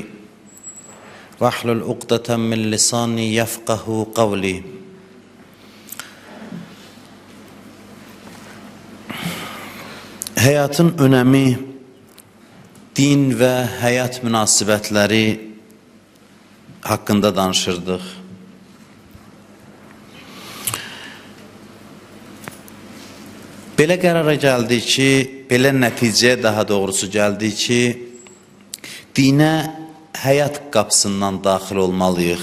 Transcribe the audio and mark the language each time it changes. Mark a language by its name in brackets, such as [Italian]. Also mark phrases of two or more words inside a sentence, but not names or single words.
[Arabic] واحلل عقدة من لساني يفقهوا قولي. [Turkish] Hayatın önemi, din ve hayat münasibətləri hakkında danışırdıq. [Azerbaijani] Belə qərara gəldi ki, belə nəticəyə daha doğrusu gəldi ki, dinə həyat qapısından daxil olmalıyıq.